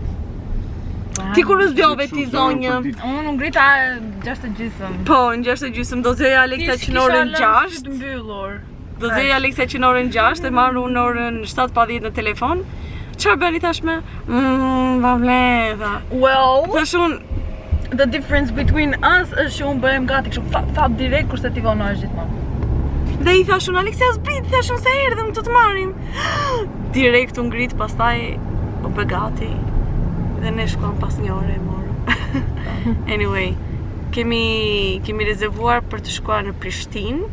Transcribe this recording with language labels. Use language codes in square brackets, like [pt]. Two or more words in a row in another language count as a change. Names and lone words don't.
[sq] Ti kur u zgjove ti zonjë? Unë ngrita 6:30. Po, në 6:30 do zgjoja Aleksa që në orën 6. Të mbyllur. Do zgjoja Aleksa që në orën 6 e marr unë në orën 7 pa 10 në telefon. Çfarë bëni tashme? Vavleta. Well, Tash unë [en] the difference between us [sq] është që unë bëhem gati kështu fap direkt kurse ti vonohesh gjithmonë. dhe i thash unë Aleksa zbrit, thash unë se erdhëm të marrim. Direkt u ngrit, pastaj u bë gati. Dhe ne shkuam pas një ore e morëm. Anyway, kemi rezervuar për të shkuar në Prishtinë.